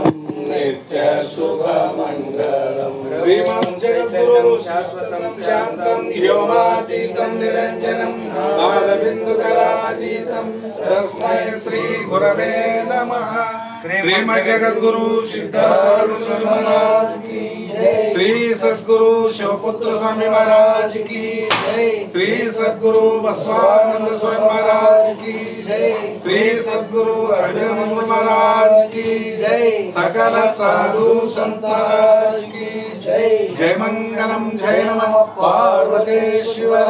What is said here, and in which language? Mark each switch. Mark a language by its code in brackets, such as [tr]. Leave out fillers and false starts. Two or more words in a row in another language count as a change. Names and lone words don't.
[sa] ನಿತ್ಯ ಶುಭ ಮಂಗಲಂ ಶ್ರೀಮದ್ ಜಗದ್ಗುರು ಶಾಶ್ವತಂ ಶಾಂತಂ ವ್ಯೋಮಾತೀತಂ ನಿರಂಜನಂ ಪಾದಬಿಂದು ಕಲಾತೀತಂ ತಸ್ಮೈ ಶ್ರೀ ಗುರವೇ ನಮಃ ಶ್ರೀಮದ್ ಜಗದ್ಗುರು ಸಿದ್ಧಾರೂಢ ಸ್ವಾಮಿ [hi] महाराज की श्री सद्गुरु शिवपुत्र स्वामी महाराज की श्री सद्गुरु बसवानंद स्वामी महाराज की श्री सद्गुरु अभिनव महाराज की सकल साधु संत महाराज की जय मंगलम जय नमः पार्वती शिव।